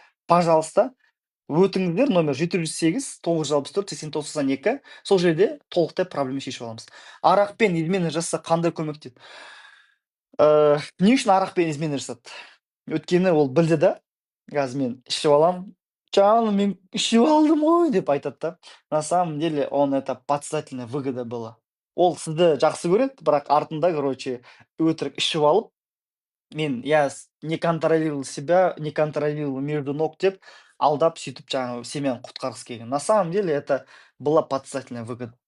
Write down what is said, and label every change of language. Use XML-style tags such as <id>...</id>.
<ru>Пожалуйста,</ru> <kk>өтіңіздер номер 708 964 8992. Сол жерде толықтай проблема шешіп аламыз. Арақпен измена жасаса қандай көмектеді? Не үшін арақпен измена жасады? Өткені ол білді да, қазір мен ішіп алам, жаңағы мен ішіп алдым ғой деп айтады да.</kk> <ru>На самом деле он это подсознательная выгода была.</ru> <kk>Ол сізді жақсы көреді, бірақ артында, короче, өтірік ішіп алып, мен</kk> <ru>я не контролировал себя, не контролировал между ног</ru> <kk>деп алдап сөйтіп жаңағы семьяны құтқарғысы келген.</kk> <ru>На самом деле это была подсознательная выгода.</ru>